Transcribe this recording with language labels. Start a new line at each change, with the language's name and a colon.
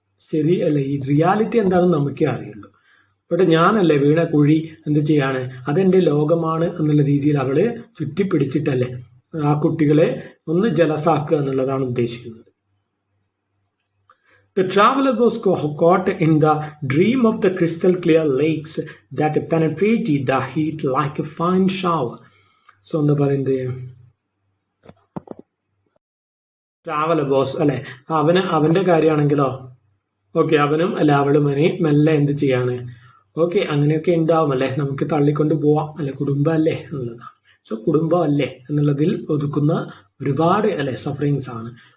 Malayalam: ശരി അല്ലെ, ഈ റിയാലിറ്റി എന്താണെന്ന് നമുക്കേ അറിയുള്ളൂ. ഇവിടെ ഞാനല്ലേ വീണ കുഴി എന്ത് ചെയ്യാണ്, അതെന്റെ ലോകമാണ് എന്നുള്ള രീതിയിൽ അവള് ചുറ്റിപ്പിടിച്ചിട്ടല്ലേ ആ കുട്ടികളെ ഒന്ന് ജലസാക്കുക എന്നുള്ളതാണ് ഉദ്ദേശിക്കുന്നത്.
English: The traveler was caught in the dream of the crystal clear lakes that penetrated the heat like a fine shower.
Malayalam: So എന്താ പറയുന്നത്, ട്രാവലർ ബോസ് അല്ലെ അവന്റെ കാര്യമാണെങ്കിലോ ഓക്കെ അവനും അല്ലെ അവളും മെല്ലെ എന്ത് ചെയ്യാണ്, ഓക്കെ അങ്ങനെയൊക്കെ ഉണ്ടാവും അല്ലെ, നമുക്ക് തള്ളിക്കൊണ്ട് പോവാം അല്ലെ, കുടുംബം അല്ലേ എന്നുള്ളതാണ്. സോ കുടുംബം അല്ലേ എന്നുള്ളതിൽ ഒതുക്കുന്ന ഒരുപാട് അല്ലെ സഫറിങ്സ് ആണ്.